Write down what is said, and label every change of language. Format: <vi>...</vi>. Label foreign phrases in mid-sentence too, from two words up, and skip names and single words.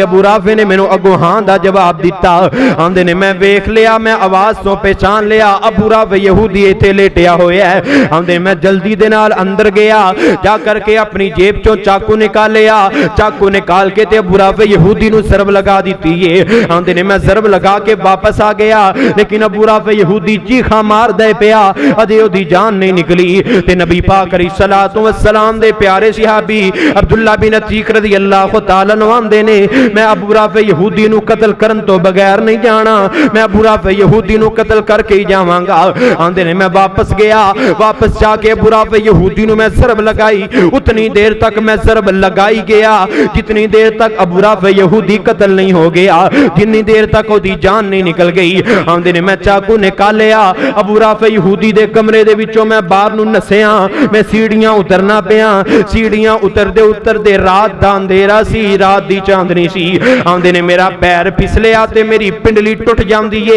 <pa>ابو رافع نے مینوں اگوں ہاں دا جواب دتا۔ آندے نے میں ویکھ لیا، میں آواز توں پہچان لیا، ابو رافع یہودی ایتھے لیٹیا ہویا ہے. آندے میں جلدی دے نال اندر گیا، جا کرکے اپنی جیب چوں چاقو نکالیا، چاقو نکال کے تے ابو رافع یہودی نوں ضرب لگا دی ہے. آندے نے میں ضرب لگا کے واپس آ گیا، لیکن ابو رافع یہودی چیخاں مار دے پیا، اجے اوہدی جان نہیں نکلی. تے نبی پاک</pa> <ar>عليه الصلاة والسلام</ar> <pa>دے پیارے صحابی عبداللہ بن عتیک</pa> <ar>رضي الله تعالى عنه</ar> <pa>آندے نے، میں ابو رافع یہودی نوں قتل کرن توں بغیر نہیں جانا، میں ابو رافع یہودی نوں قتل کرکے ہی جاواں گا. آندے نے میں واپس گیا، واپس جا کے ابو رافع یہودی نوں میں ضرب لگائی. اتنی دیر تک میں ضرب لگائی گیا جتنی دیر تک ابو رافع یہودی قتل نہیں ہو گیا، جتنی دیر تک اوہدی جان نہیں نکل گئی. آندے نے میں چاقو نکالیا، ابو رافع یہودی دے کمرے دے وچوں میں باہر نوں نسیا، میں سیڑھیاں اترنا پیا. سیڑھیاں اتردے اتردے رات دا اندھیرا سی، رات دی چاندنی سی. آندے نے میرا پیر پھسلیا تے میری پنڈلی ٹٹ جاندی ہے.</pa>